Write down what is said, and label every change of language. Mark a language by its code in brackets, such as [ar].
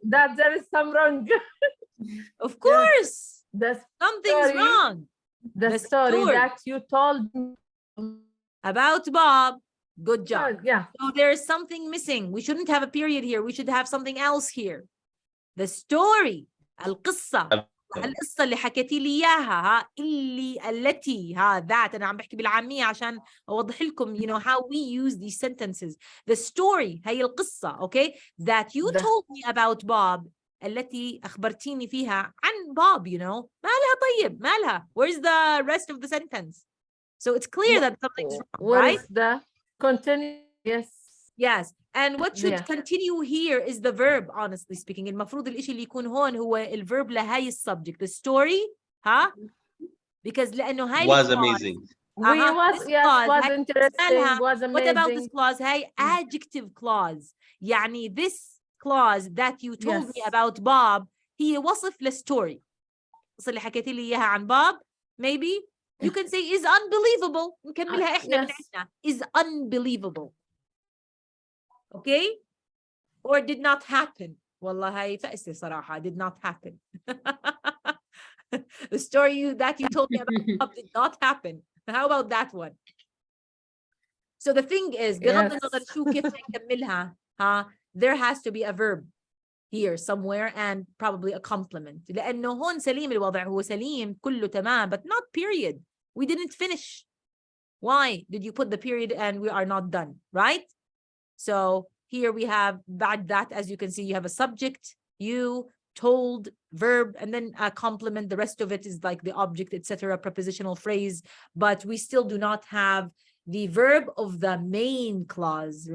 [en] That there is some wrong. Of course, The something's story- wrong. the story that you told me. About Bob. Good job. Yeah. So there's something missing. We shouldn't have a period here. We should have something else here. The story. القصة. [ar] القصة اللي حكيتي لي إياها ها التي that أنا عم بحكي بالعامية عشان أوضح لكم [en] you know how we use these sentences. The story [ar] هي القصة [en] okay that you told me about Bob [ar] التي أخبرتيني فيها عن [en] Bob you know [ar] مالها طيب مالها [en] where's the rest of the sentence so it's clear that something's wrong right? Where's the continue? Yes. And what should continue here is the verb, honestly speaking. [ar] المفروض الإشي اللي يكون هون هو الverb لهاي السبجect. [en] The story, ها? Because [ar] لأنه هاي [en] Was [ar] الclause, [en] amazing. Was interesting. Was amazing. What about this clause? هاي adjective clause. يعني this clause that you told me about Bob [ar] هي وصف [en] للstory. [ar] القصة اللي حكيتي لي إياها عن Bob, [en] maybe you can say is unbelievable. [ar] نكملها إحنا من عندنا. [en] Is unbelievable. Okay? Or did not happen. [ar] والله هاي فأسة صراحة. [en] Did not happen. The story that you told me about did not happen. How about that one? So the thing is, [ar] بغض النظر شو كيف نكملها, [en] there has to be a verb here somewhere and probably a complement. [ar] لأنه هون سليم الوضع هو سليم كله تمام [en] but not period. We didn't finish. Why did you put the period and we are not done, right? So here we have [ar] بعد [en] that, as you can see, you have a subject, you, told, verb, and then a complement. The rest of it is like the object, etc., prepositional phrase, but we still do not have the verb of the main clause.